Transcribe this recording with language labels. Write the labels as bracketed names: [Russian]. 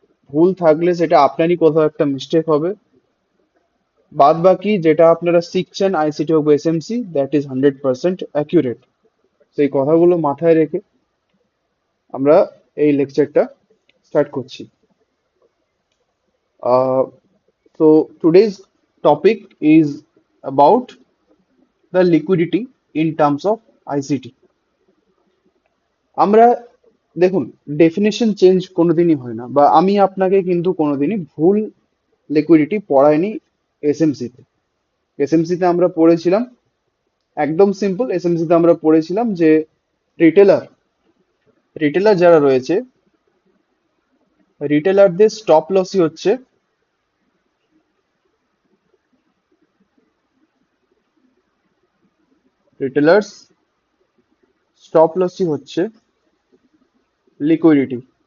[Bangla] ভুল থাকলে সেটা আপনারই কোথাও একটা মিস্টেক হবে। বাদ বাকি যেটা আপনারা শিখছেন আইসিটি হোক এসএমসি, [English] That is 100% accurate. [Bangla] সেই কথাগুলো মাথায় রেখে আমরা এই লেকচারটা স্টার্ট করছি। [English] So today's topic is about the liquidity in terms of ICT. [Bangla] আমরা দেখুন, ডেফিনেশন চেঞ্জ কোনোদিনই হয় না, বা আমি আপনাকে কিন্তু কোনোদিনই ভুল লিকুইডিটি পড়াইনি। এসএমসি তে এসএমসি তে আমরা পড়েছিলাম একদম সিম্পল। এসএমসি তে আমরা পড়েছিলাম যে রিটেলার রিটেলার যারা রয়েছে, রিটেলারদের স্টপ লসই হচ্ছে রিটেলার্স স্টপ লসই হচ্ছে লিকুইডিটি।